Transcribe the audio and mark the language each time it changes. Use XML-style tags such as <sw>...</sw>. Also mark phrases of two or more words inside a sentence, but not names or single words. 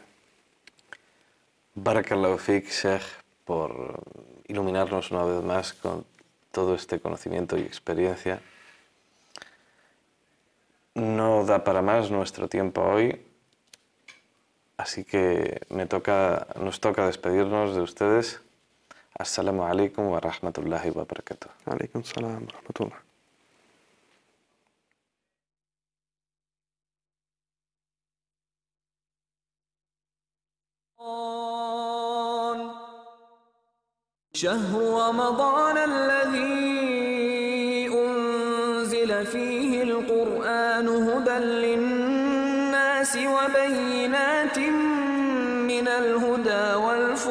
<ar>بارك الله فيك، شيخ,</ar> <es>por iluminarnos una vez más con todo este conocimiento y experiencia. No da para más nuestro tiempo hoy, así que nos toca despedirnos de ustedes.</es> <ar>السلام عليكم ورحمة الله وبركاته. عليكم السلام ورحمة الله. شهر رمضان الذي أنزل فيه القرآن هدى للناس وبينات من الهدى والبينات</ar>